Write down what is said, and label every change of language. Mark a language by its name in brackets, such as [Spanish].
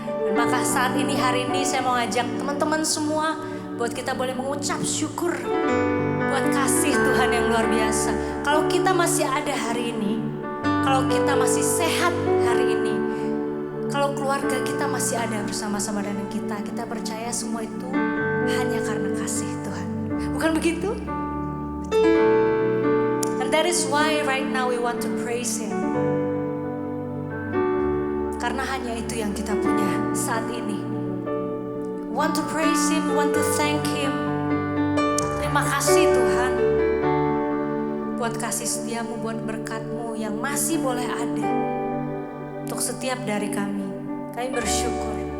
[Indonesian] Dan maka saat ini, hari ini saya mau ngajak teman-teman semua buat kita boleh mengucap syukur buat kasih Tuhan yang luar biasa. Kalau kita masih ada hari ini, kalau kita masih sehat hari ini, kalau keluarga kita masih ada bersama-sama dengan kita percaya semua itu hanya karena kasih Tuhan. Bukan begitu? [English] And that is why right now we want to praise Him. [Indonesian] Karena hanya itu yang kita punya saat ini. [English] want to praise Him, we want to thank Him. [Indonesian] Terima kasih Tuhan buat kasih setiamu, buat berkat-Mu yang masih boleh ada untuk setiap dari kami. Kami bersyukur.